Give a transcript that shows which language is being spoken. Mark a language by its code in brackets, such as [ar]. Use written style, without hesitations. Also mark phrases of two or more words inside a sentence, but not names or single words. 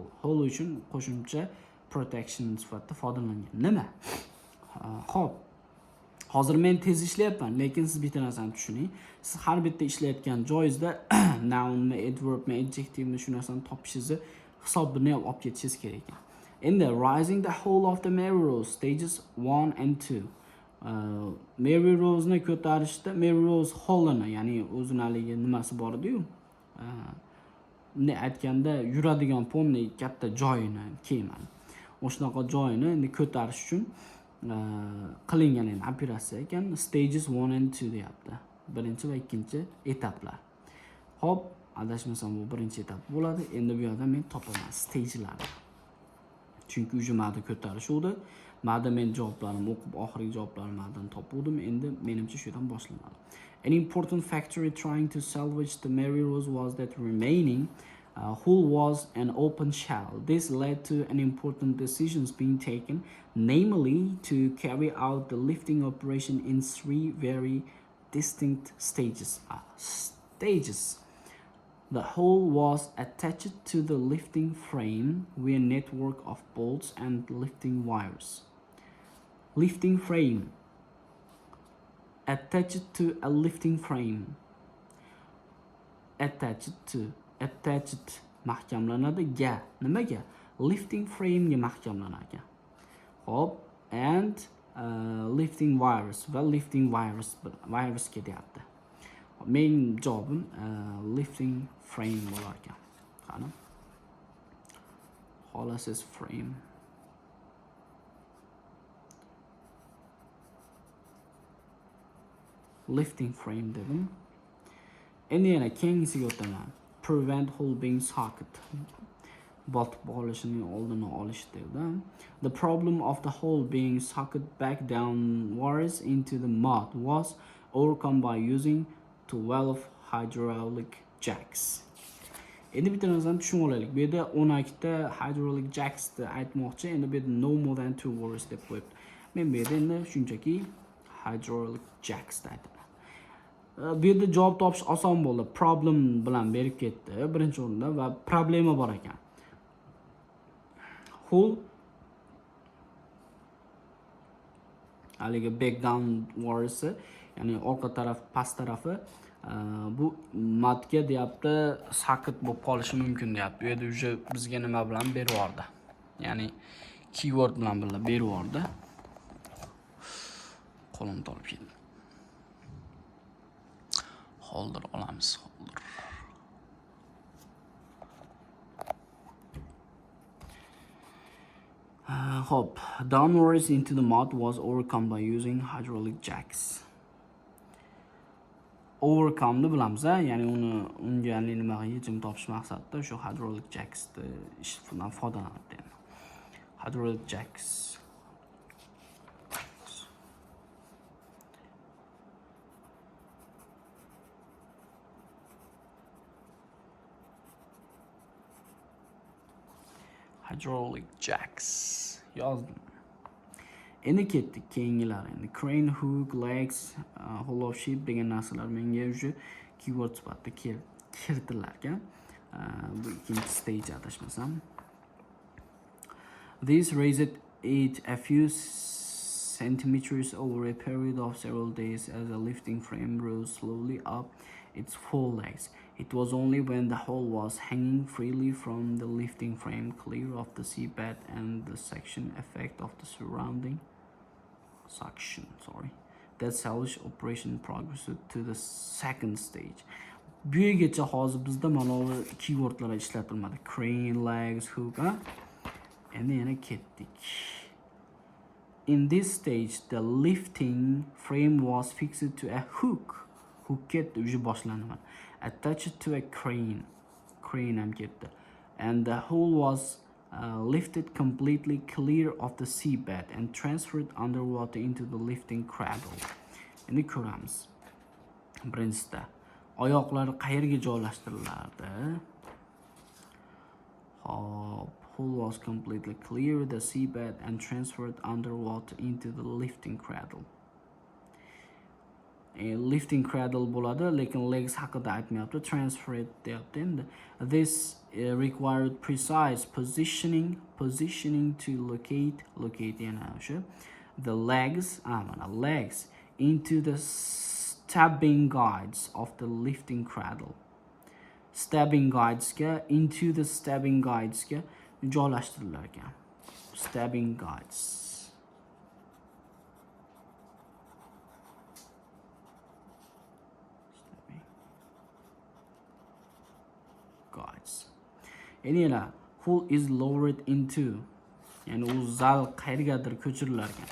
[uz] Hole uchun qo'shimcha protection sifatida foydalangan. Nima? Xo'p. Hozir men tez ishlayapman, lekin siz bitta narsani tushuning. Siz har bitta ishlayotgan joyingizda [en] noun, adverb, adjective [uz] shu narsani topishingizni hisobini ham olib ketishingiz kerak ekan. [en] Endi rising the whole of the Mary Rose stages 1 and 2. [uz] Mary Rose'ni ko'tarishda Mary Rose Hall'ini, ya'ni o'zining haligi nimasi bor edi-yu. Bunday aytganda yuradigan ponni katta joyini, kemani. O'shanaqa joyini endi ko'tarish uchun qilingan endi operatsiya ekan. [en] Stages 1 and 2 deyapti. [uz] Birinchi va ikkinchi etaplar. Hop, adashmasam bu birinchi etap bo'ladi. Endi bu yerda men topaman stagelarni. Chunki ujumada ko'tarishuvdi. Ma'da men javoblarimni o'qib, oxirgi javoblarimdan topdim. Endi menimcha shu yerdan boshlanadi. [en] An important factor in trying to salvage the Mary Rose was that remaining hull was an open shell. This led to an important decisions being taken, namely to carry out the lifting operation in 3 very distinct stages. The hull was attached to the lifting frame via a network of bolts and lifting wires. Lifting frame. attached to a lifting frame. [uz] Attached mahkamlanadi ga nimaga? [en] Lifting frame [uz] ga mahkamlanar ekan. Hop, [en] and lifting wires va lifting wires ketyapti. [uz] Mening javobim [en] lifting frame [uz] bo'lar ekan. Qani. Holasiz frame. [en] Lifting frame [uz] dedim. Endi yana keyingisiga o'taman. [en] Prevent hole being socket. [uz] Botib qolishining oldini olish dedi. [en] The problem of the hole being socket back downwards into the mud was overcome by using 12 hydraulic jacks. [uz] Endi bitta narsani tushunib olaylik. Bu yerda 12 ta [en] hydraulic jacks [uz] ni aytmoqchi. Endi bu yerda [en] no more than 2 words [uz] deb qo'yibdi. Men bu yerda endi shunchaki [en] hydraulic jacks [uz] aytaman. Bu yerda javob topish oson bo'ldi. Problem bilan berib ketdi birinchi o'rinda va problema bor ekan. Hole haligi [en] back downwards, [uz] ya'ni orqa taraf, past tarafi bu matga deyapti, socket bo'lib qolishi mumkin deyapti. Bu yerda uje bizga nima bilan berib yubordi? Ya'ni keyword bilan birga berib yubordi. Qo'lim tolib ketdi. Holder olamiz, holder. [en] Hop, downwards into the mud was overcome by using hydraulic jacks. [uz] Overcome ni bilamiz, ya'ni unga nimaga yechim topish maqsadida shu [en] hydraulic jacks [uz] bilan foydalanadi. [en] Hydraulic jacks. Hydraulic jacks [uz] yozdim. Endi ketdik keyingilari. Endi [en] crane, hook, legs, hollow sheep [uz] degan narsalar menga уже keyword sifatida kiritilar ekan. Bu ikkinchi stage adashmasam. [en] This raised it a few centimeters over a period of several days as the lifting frame rose slowly up its four legs. It was only when the hole was hanging freely from the lifting frame, clear of the seabed and the suction effect of the surrounding that salvage operation progressed to the second stage. [uz] Bu yergacha hozir bizda mana bu keywordlar ishlatilmadi. [en] Crane, legs, hook, [uz] endi yana ketdik. [en] In this stage, the lifting frame was fixed to a hook. [uz] Hook ketdi, uje boshlandi. [en] Attached to a crane [uz] ham ketdi, [en] and the hole was lifted completely clear of the seabed and transferred underwater into the lifting cradle. [uz] Endi ko'ramiz. Birinchisida oyoqlari qayerga joylashtiriladi? Hop, [en] hole was completely clear of the seabed and transferred underwater into the lifting cradle. Lifting cradle [uz] bo'ladi, lekin legs haqida aytmayapti, [en] transfer it [uz] deyapti. [en] Endi this required precise positioning to locate [uz] yana o'sha [en] the legs into the stabbing guides of the lifting cradle. Into the stabbing guidesga [uz] joylashtirilgan ekan. [en] Stabbing guides. [uz] Endi yana [en] hole is lowered into, [uz] ya'ni u zal qayergadir ko'chirilar ekan.